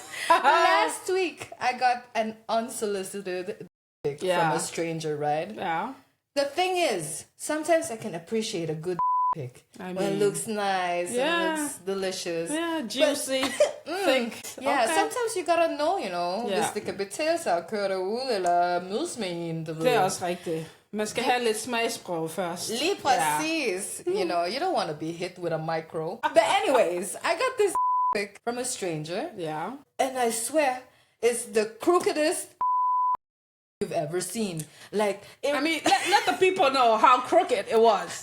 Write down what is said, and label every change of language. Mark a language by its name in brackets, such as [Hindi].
[English] Last week, I got an unsolicited pic Yeah. from a stranger, right? Yeah. The thing is, sometimes I can appreciate a good pic when it mean, looks nice yeah. and it looks delicious. Yeah, juicy, thick. Yeah, Okay. sometimes you gotta know, you know, [Danish] Ja. hvis det kan betale sig at køre derud eller mødes med en, du ved. Det er også rigtigt. Man skal have lidt smagsprøve først. Lige præcis. [English] You know, you don't want to be hit with a micro. But anyways, I got this pic from a stranger, Yeah. and I swear, it's the crookedest you've ever seen. Like, I mean, let the people know how crooked it was.